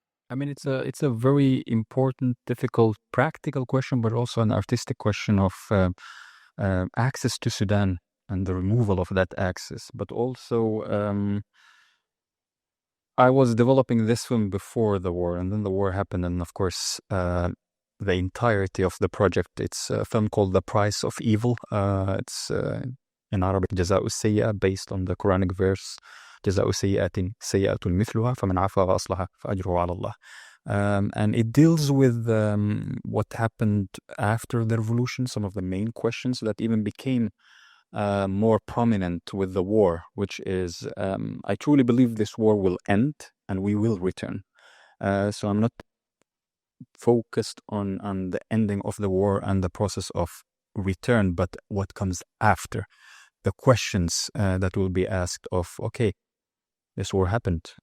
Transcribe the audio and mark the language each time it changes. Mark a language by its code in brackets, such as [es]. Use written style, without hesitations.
[en] I mean, it's a very important, difficult, practical question, but also an artistic question of access to Sudan and the removal of that access. But also, I was developing this film before the war, and then the war happened, and of course, the entirety of the project, it's a film called The Price of Evil. It's in Arabic, [ar] جزاء السيئة, [en] based on the Quranic verse, [ar] جزاء سيئة سيئة مثلها فمن عفا وأصلح فأجره على الله. [en] And it deals with what happened after the revolution, some of the main questions that even became more prominent with the war, which is, I truly believe this war will end and we will return. So I'm not focused on the ending of the war and the process of return, but what comes after. The questions that will be asked of, okay, this war happened?